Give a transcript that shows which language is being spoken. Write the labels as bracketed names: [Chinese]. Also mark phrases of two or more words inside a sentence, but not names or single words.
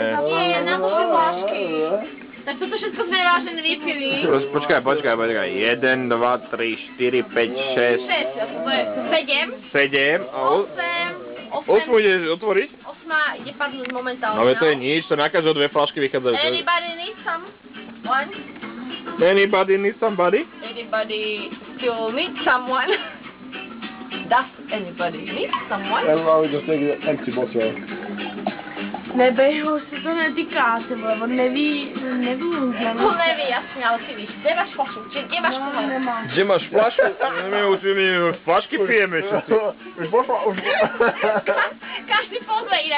[Slovak] Nie, natočil flašky. Tak toto všetko sme vážne vypili. Počkaj. 1, 2, 3, 4, 5, 6. 6, to je 7. 7 a 8 ideš otvoriť? 8 ide padnúť momentálne. No to je nič, to na každého 2 flašky vychádzajú. [English] Anybody need someone? Anybody need somebody? Anybody still need someone? Does anybody need someone? Everybody just take an empty bottle. [Czech] Nebej ho, se to netýká, ty vole, on neví, On neví, jasně, ale ty víš, kde máš flašu, kde máš pohár? nemám. [Slovak] Kde máš flašku? My flašky pijeme, čo ty? Už pošla, už... Každý pozve ináč.